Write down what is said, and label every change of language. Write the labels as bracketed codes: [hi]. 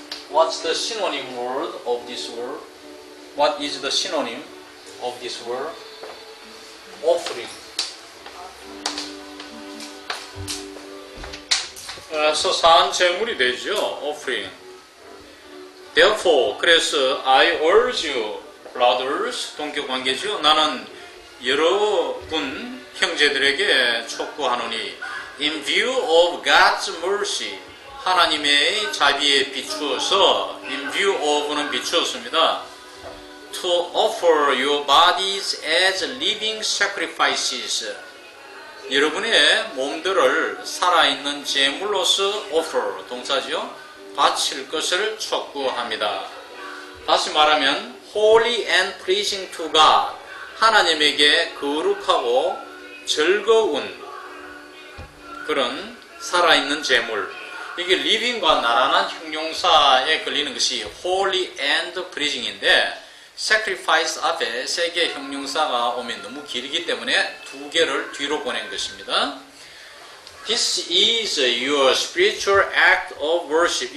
[en] What's the synonym word of this word? What is the synonym of this word? Offering. [ko] 그래서 산제물이 되죠. [en] Offering. Therefore, [ko] 그래서 [en] I urge you, brothers, [ko] 동격 관계죠. 나는 여러분 형제들에게 촉구하노니, [en] in view of God's mercy, [ko] 하나님의 자비에 비추어서, [en] in view of [ko] 는 비추었습니다. [en] To offer your bodies as living sacrifices. [ko] 여러분의 몸들을 살아있는 제물로서 offer, 동사죠. 바칠 것을 촉구합니다. 다시 말하면 [en] holy and pleasing to God, [ko] 하나님에게 거룩하고 즐거운 그런 살아있는 제물. 이게 living과 나란한 형용사에 걸리는 것이 [en] holy and pleasing [ko] 인데, sacrifice 앞에 세 개의 형용사가 오면 너무 길기 때문에 두 개를 뒤로 보낸 것입니다. [en] This is your spiritual act of worship.